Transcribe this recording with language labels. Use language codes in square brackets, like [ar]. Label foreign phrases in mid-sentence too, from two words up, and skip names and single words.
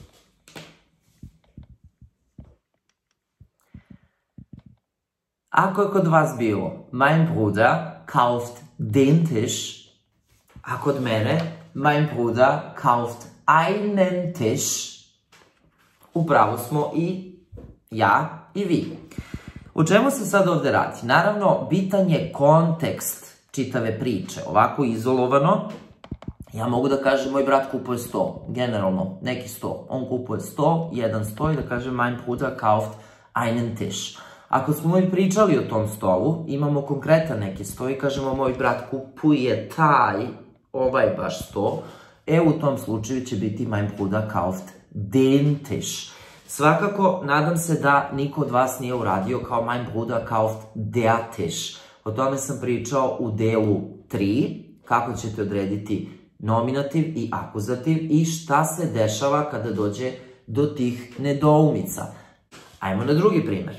[sr] Ako je kod vas bilo [de] mein Bruder kauft den Tisch, [sr] a kod mene [de] Mein Bruder kauft einen Tisch. [sr] Upravo smo i ja i vi. O čemu se sad ovde radi? Naravno, bitan je kontekst čitave priče. Ovako izolovano, ja mogu da kažem moj brat kupuje 100, generalno, neki 100. On kupuje 100, jedan 100 i da kažem [de] mein Bruder kauft einen Tisch. [sr] Ako smo mi pričali o tom stolu, imamo konkretan neki sto i kažemo moj brat kupuje taj, ovaj baš sto, u tom slučaju će biti [de] mein Bruder kauft den Tisch. [sr] Svakako, nadam se da niko od vas nije uradio kao [de] mein Bruder kauft der Tisch. [sr] O tome sam pričao u delu 3, kako ćete odrediti nominativ i akuzativ i šta se dešava kada dođe do tih nedoumica. Ajmo na drugi primer.